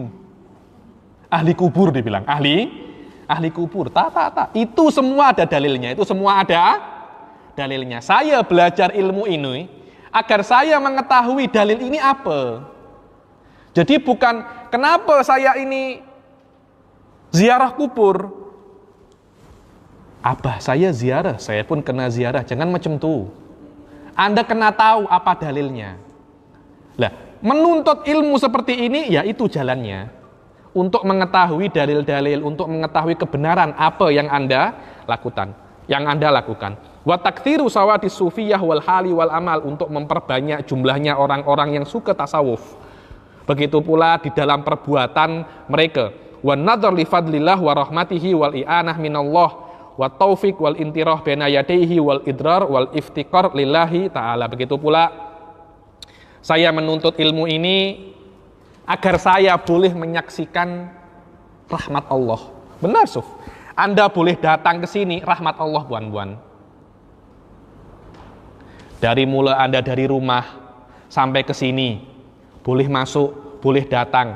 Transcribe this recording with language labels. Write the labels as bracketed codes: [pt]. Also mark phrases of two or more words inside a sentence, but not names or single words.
[ms] Ahli kubur dibilang, ahli kubur. Tak. Itu semua ada dalilnya, itu semua ada dalilnya. Saya belajar ilmu ini agar saya mengetahui dalil ini apa. Jadi bukan kenapa saya ini ziarah kubur. Abah saya ziarah, saya pun kena ziarah. Jangan macam tu. Anda kena tahu apa dalilnya. Lah, menuntut ilmu seperti ini, ya itu jalannya. Untuk mengetahui dalil-dalil, untuk mengetahui kebenaran apa yang Anda lakukan. [ar] وتكثير سواد الصوفية والحال والعمل, [ms] untuk memperbanyak jumlahnya orang-orang yang suka tasawuf. Begitu pula di dalam perbuatan mereka. [ar] ونظر لفضل الله ورحمته والإعانة من الله والتوفيق والانطراح بين يديه والاضطرار والافتقار لله تعالى. [ms] Begitu pula saya menuntut ilmu ini agar saya boleh menyaksikan rahmat Allah. Benar, Suf. Anda boleh datang ke sini, rahmat Allah, buan-buan. Dari mulai Anda dari rumah sampai ke sini, boleh masuk, boleh datang.